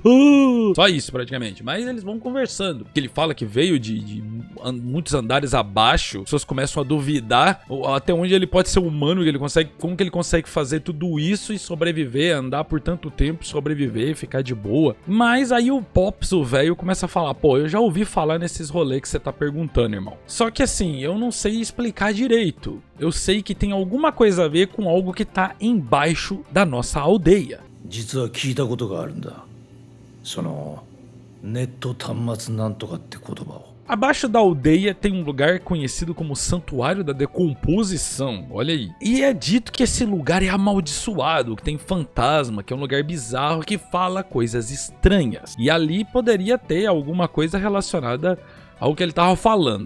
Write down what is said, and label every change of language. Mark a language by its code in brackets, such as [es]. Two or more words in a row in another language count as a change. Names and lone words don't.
[pt] Só isso praticamente, mas eles vão conversando. Ele fala que veio de muitos andares abaixo, as pessoas começam a duvidar até onde ele pode ser humano, como que ele consegue fazer tudo isso e sobreviver, andar por tanto tempo, sobreviver, ficar de boa. Mas aí o Pops, o velho, começa a falar, pô, eu já ouvi falar nesses rolês que você tá perguntando, irmão. Só que assim, eu não sei explicar direito. Eu sei que tem alguma coisa a ver com algo que tá embaixo da nossa aldeia. [ja] 実は聞いたことがあるんだ。そのネット端末なんとかって言葉を。 [pt] Abaixo da aldeia tem um lugar conhecido como Santuário da Decomposição, olha aí. E é dito que esse lugar é amaldiçoado, que tem fantasma, que é um lugar bizarro, que fala coisas estranhas. E ali poderia ter alguma coisa relacionada ao que ele tava falando.